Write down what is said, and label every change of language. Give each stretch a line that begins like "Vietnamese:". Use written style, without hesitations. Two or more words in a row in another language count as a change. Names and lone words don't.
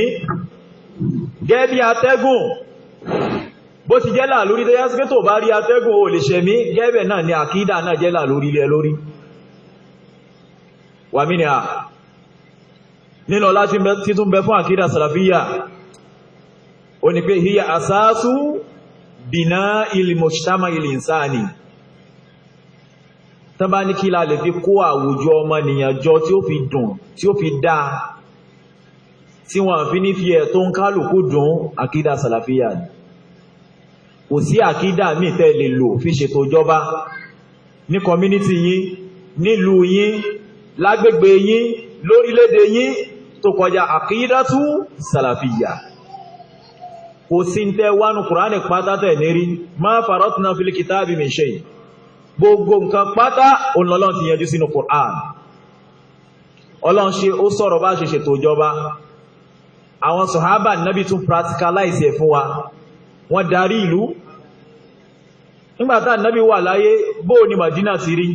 Yoruba: Gẹ́gẹ́ bí atẹ́gùn bó ti jẹ́ làlúrí tó yá sí tó bá rí atẹ́gùn ó lè ṣẹ̀mí, gẹ́gẹ́ náà ni àkídà náà jẹ́ làlúrí lé lórí. Wà mí ni à nínú ọlá tí tún bẹ fún àkídà sàlàfíyà ó ní pé
Arabic: هي أساس بناء المجتمع الإنساني.
Yoruba: Tán bá ní kí la lè fi kó àwùjọ ọmọnìyàn jọ tí ó fi dùn tí ó fi dá tí wọ́n fi ní fi ẹ̀tọ́ ń kálùkù dùn, àkídà sàlàfíyà ni. Kò sí àkídà míì tẹ́ lè lò fi ṣètò ìjọba ní community yín, nílùú yín, lágbègbè yín, lórílẹ̀-èdè yín tó kọjá àkídàtú sàlàfíyà. Kò sí ń tẹ́ wánú Kùránì pátá tẹ̀ nírí
Arabic: ما فرطنا في الكتاب من شيء.
Yoruba: Gbogbo nǹkan pátá Ọlọ́run ti yanjú sínú Kùránì. Ọlọ́run ṣe ó sọ̀rọ̀ bá ṣe ṣètò ìjọba. Àwọn sàhábà Nábì tún practicalize ẹ̀ fún wa. Wọ́n darí ìlú. Nígbàtá Nábì wà láyé bóò ni Màdínà ti rí.